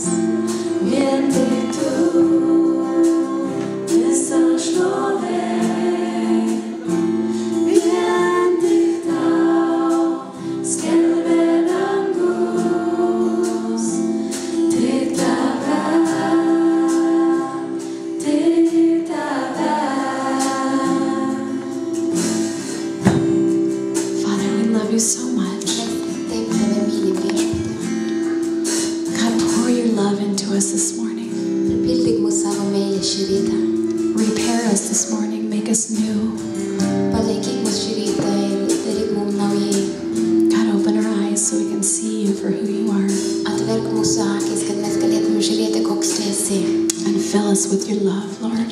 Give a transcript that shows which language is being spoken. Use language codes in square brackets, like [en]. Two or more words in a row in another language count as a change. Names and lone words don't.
[lt] Vien tik tu, visa šlovė. Vien tik tau skelbia dangus. Tik tave, tik tave. [en] Father, we love you so much. [lt] Taip tave myli viešpatie. [en] God, pour your love into us this morning. [lt] Pripildyk mus savo meilę šį rytą. [en] Repair us this morning. Make us new. [lt] Palaikyk mus šį rytą ir daryk mums naujai. [en] God, open our eyes so we can see you for who you are. [lt] Atverk mūsų akis, kad mes galėtume žiūrėti, koks tu esi. [en] And fill us with your love, Lord.